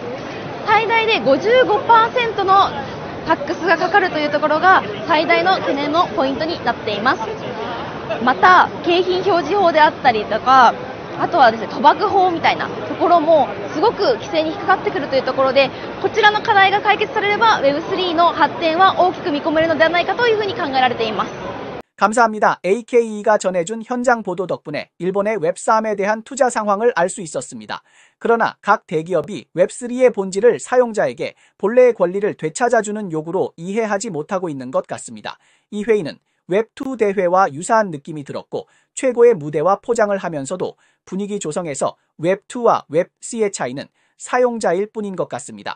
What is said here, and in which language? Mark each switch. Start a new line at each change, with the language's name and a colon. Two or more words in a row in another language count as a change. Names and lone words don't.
Japanese: 最大で 55% のタックスがかかるというところが最大の懸念のポイントになっています。また景品表示法であったりとか、あとはですね、賭博法みたいなところもすごく規制に引っかかってくるというところで、こちらの課題が解決されれば Web3 の発展は大きく見込めるのではないかというふうに考えられています。
Korean: 감사합니다. AKE가 전해준 현장 보도 덕분에 일본의 웹3에 대한 투자 상황을 알 수 있었습니다. 그러나 각 대기업이 웹3의 본질을 사용자에게 본래의 권리를 되찾아주는 요구로 이해하지 못하고 있는 것 같습니다. 이 회의는 웹2 대회와 유사한 느낌이 들었고 최고의 무대와 포장을 하면서도 분위기 조성에서 웹2와 웹C의 차이는 사용자일 뿐인 것 같습니다.